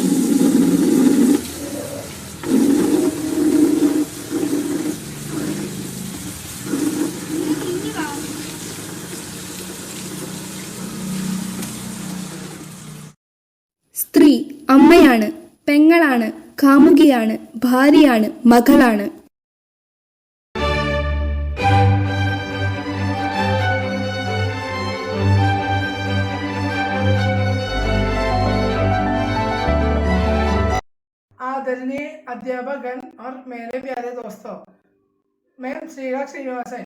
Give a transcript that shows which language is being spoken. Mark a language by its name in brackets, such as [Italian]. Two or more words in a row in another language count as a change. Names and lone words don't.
[Malayalam] ഇനി വാ. സ്ത്രീ അമ്മയാണ്, പെങ്ങളാണ്, കാമുകിയാണ്, ഭാര്യയാണ്, മകളാണ്. [Hindi] आदरणीय अध्यापकगण और मेरे प्यारे दोस्तों, मैं श्रीराग श्रीनिवासन।